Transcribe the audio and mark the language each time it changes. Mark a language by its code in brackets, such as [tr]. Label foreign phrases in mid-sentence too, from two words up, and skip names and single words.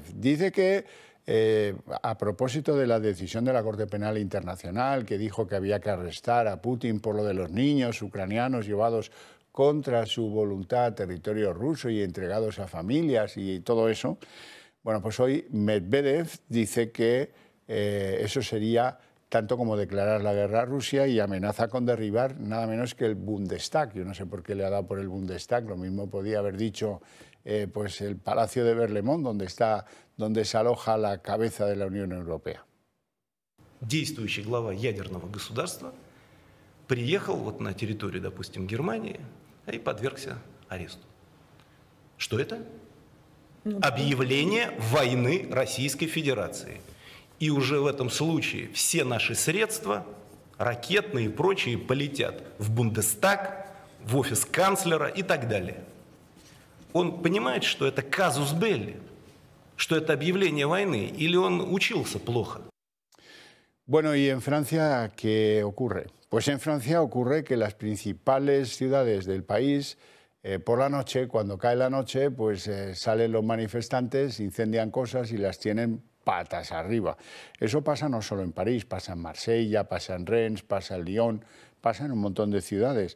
[es] Dice que a propósito de la decisión de la Corte Penal Internacional, que dijo que había que arrestar a Putin por lo de los niños ucranianos llevados contra su voluntad a territorio ruso y entregados a familias y todo eso, bueno, pues hoy Medvedev dice que eso sería tanto como declarar la guerra a Rusia y amenaza con derribar nada menos que el Bundestag. Yo no sé por qué le ha dado por el Bundestag, lo mismo podía haber dicho pues el Palacio de Berlemont, donde se aloja la cabeza de la Unión Europea. [ru] Действующий глава ядерного государства приехал вот на территорию, допустим, Германии и подвергся аресту. Что это? Объявление войны Российской Федерации. И уже в этом случае все наши средства, ракетные и прочие, полетят в Бундестаг, в офис канцлера и так далее. Он понимает, что это казус белли, что это объявление войны, или он учился плохо? [es] Bueno, ¿y en Francia qué ocurre? Pues en Francia ocurre que las principales ciudades del país, por la noche, cuando cae la noche, pues salen los manifestantes, incendian cosas y las tienen patas arriba. Eso pasa no solo en París, pasa en Marsella, pasa en Rennes, pasa en Lyon, pasa en un montón de ciudades.